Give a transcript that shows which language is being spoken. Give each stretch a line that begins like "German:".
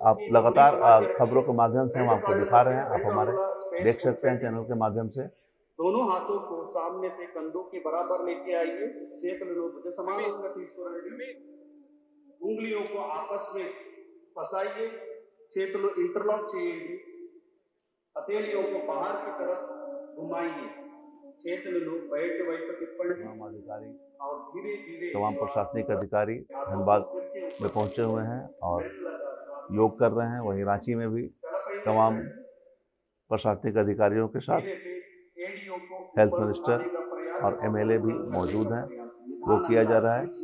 Hindi: आप लगातार खबरों के माध्यम से हम आपको दिखा रहे हैं, आप हमारे देख सकते हैं चैनल के माध्यम से दोनों हाथों को सामने से कंधों के बराबर लेके आइए।
Telugu: చేతులను భుజ సమానంగా తీసుకురండి।
Hindi: उंगलियों को आपस में फंसाइए।
Telugu: చేతులు इंटरलॉक చేయండి।
Hindi: हथेलियों को बाहर की तरफ घुमाइए।
Telugu: చేతులను బయట వైపు తిప్పండి
Hindi: तमाम अधिकारी, और धीरे धीरे तमाम प्रशासनिक अधिकारी धनबाद में पहुंचे हुए हैं और योग कर रहे हैं। वहीं रांची में भी तमाम प्रशासनिक अधिकारियों के साथ हेल्थ मिनिस्टर और एमएलए भी मौजूद हैं। योग किया जा रहा है।